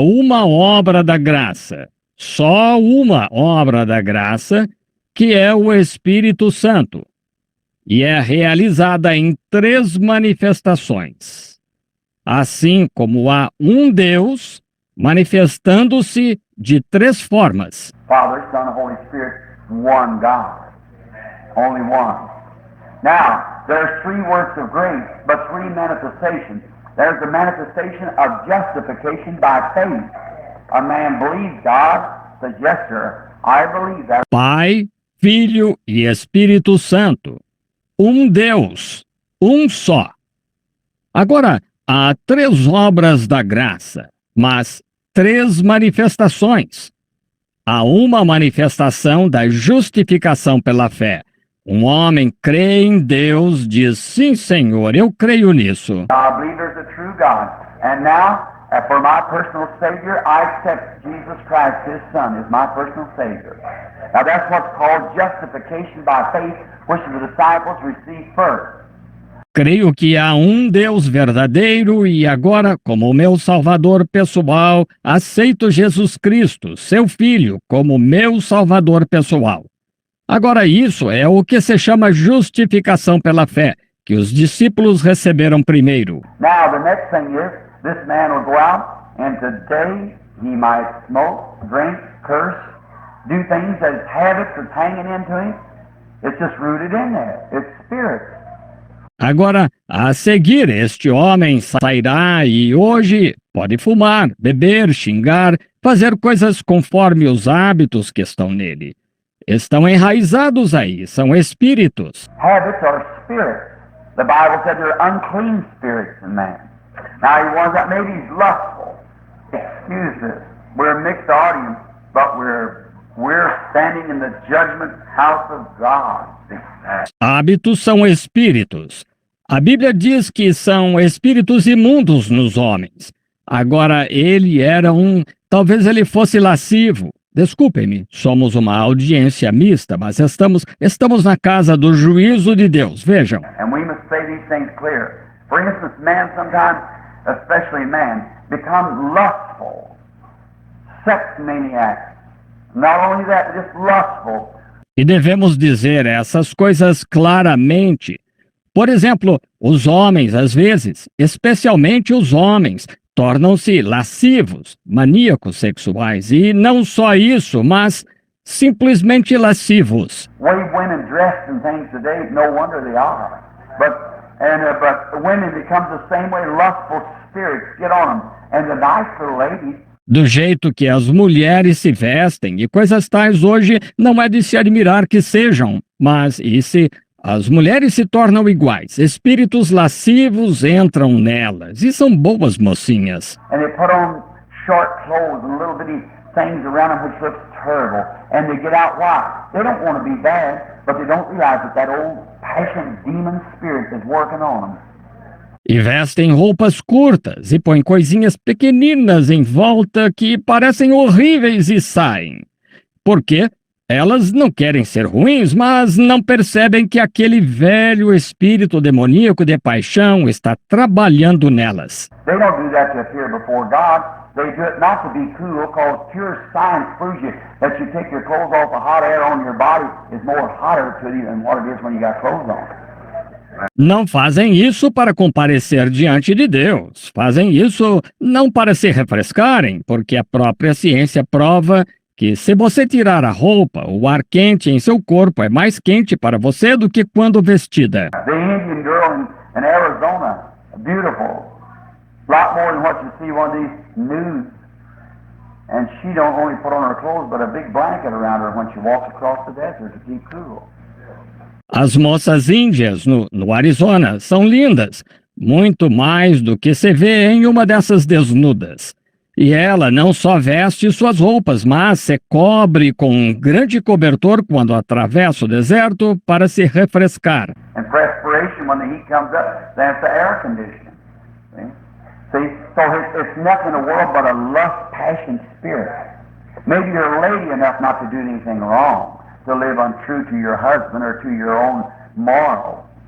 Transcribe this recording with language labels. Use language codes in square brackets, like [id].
[pt] uma obra da graça, só uma obra da graça, que é o Espírito Santo, e é realizada em três manifestações. Assim como há um Deus manifestando-se de três formas. [en] Father, Son, and Holy Spirit, one God. Only one. Now, there's three works of grace, but three manifestations. There's the manifestation of justification by faith. A man believes God, says, yes, sir, I believe that. [pt] Pai, Filho e Espírito Santo. Um Deus, um só. Agora, há três obras da graça, mas três manifestações. Há uma manifestação da justificação pela fé. Um homem crê em Deus, diz, sim, Senhor, eu creio nisso. [en] I believe there's a true God. And now, for my personal Savior, I accept Jesus Christ, His Son, as my personal Savior. Now that's what's called justification by faith, which the disciples received first. [pt] Creio que há um Deus verdadeiro e agora, como meu Salvador pessoal, aceito Jesus Cristo, seu Filho, como meu Salvador pessoal. Agora, isso é o que se chama justificação pela fé, que os discípulos receberam primeiro. [en] Now, the next thing is, this man will go out, and today he might smoke, drink, curse, do things that habits that's hanging into him. It's just rooted in there. It's spirit. [pt] Agora, a seguir, este homem sairá e hoje pode fumar, beber, xingar, fazer coisas conforme os hábitos que estão nele. Estão enraizados aí, são espíritos. [en] Habits are spirits. The Bible said they're unclean spirits in man. Now, he was that maybe he's lustful. Excuse us. We're a mixed audience, but we're standing in the judgment house of God. [pt] Hábitos são espíritos. A Bíblia diz que são espíritos imundos nos homens. Agora, ele era talvez ele fosse lascivo. Desculpem-me, somos uma audiência mista, mas estamos na casa do juízo de Deus. Vejam. [en] And we must say these things clear. For instance, man sometimes, especially man, becomes lustful, sex maniac. Not only that, just lustful. [pt] E devemos dizer essas coisas claramente. Por exemplo, os homens, às vezes, especialmente os homens, tornam-se lascivos, maníacos sexuais. E não só isso, mas simplesmente lascivos. [en] Way women dress and things today, no wonder they are. But women becomes the same way, lustful spirits get on them. And the nice little ladies, [pt] Do jeito que as mulheres se vestem e coisas tais hoje, não é de se admirar que sejam, mas as mulheres se tornam iguais, espíritos lascivos entram nelas e são boas mocinhas. [en] and they put on short clothes and little bitty things around them which looks terrible. And they get out. Why? They don't want to be bad, but they don't realize that old passion demon spirit is working on them. [pt] E vestem roupas curtas e põem coisinhas pequeninas em volta que parecem horríveis e saem. Por quê? Elas não querem ser ruins, mas não percebem que aquele velho espírito demoníaco de paixão está trabalhando nelas. [en] They don't do that to appear before God. They do it not to be cool, because pure science proves you that you take your clothes off, the hot air on your body is more hotter to you than what it is when you got clothes on. [pt] Não fazem isso para comparecer diante de Deus. Fazem isso não para se refrescarem, porque a própria ciência prova que se você tirar a roupa, o ar quente em seu corpo é mais quente para você do que quando vestida. [en] The Indian girl in Arizona, beautiful, a lot more than what you see one of these nudes. And she don't only put on her clothes, but a big blanket around her when she walks across the desert to keep cool. [pt] As moças índias no Arizona são lindas, muito mais do que se vê em uma dessas desnudas. E ela não só veste suas roupas, mas se cobre com um grande cobertor quando atravessa o deserto para se refrescar. [en] And perspiration, when the heat comes up, that's the air conditioning. See, so it's nothing in the world but a lust, passion spirit. Maybe you're a lady enough not to do anything wrong, to live untrue to your husband or to your own moral.